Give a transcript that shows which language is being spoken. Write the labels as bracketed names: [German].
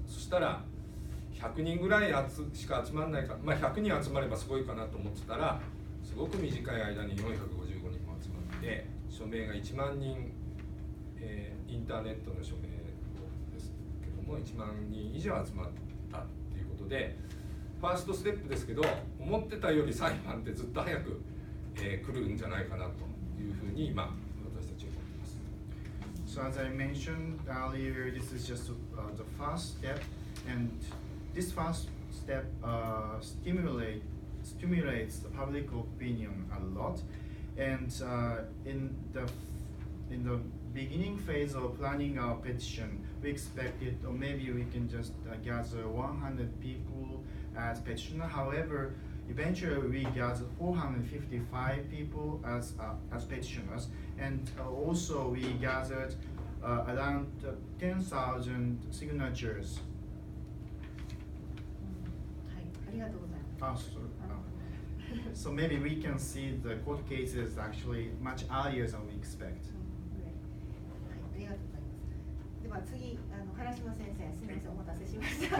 [Japanese] そしたら100人ぐらいしか集まらないか、100人集まればすごいかなと思ってたら、すごく短い間に455人も集まって署名が1万人、インターネットの署名ですけども1万人以上集まったということで、ファーストステップですけど、思ってたより裁判ってずっと早く、来るんじゃないかなというふうに今私たちは思っています。 [English] So as I mentioned earlier, this is just the first step, and this first step stimulates the public opinion a lot. And in the beginning phase of planning our petition, we expected, or maybe we can just gather 100 people as petitioner. However, eventually we gathered 455 people as petitioners, and also we gathered around 10,000 signatures. [Japanese] はい、ありがとうございます。 [English] So maybe we can see the court cases actually much earlier than we expect. [Japanese] はい、ありがとうございます。では次、原島先生、すみません、お待たせしました。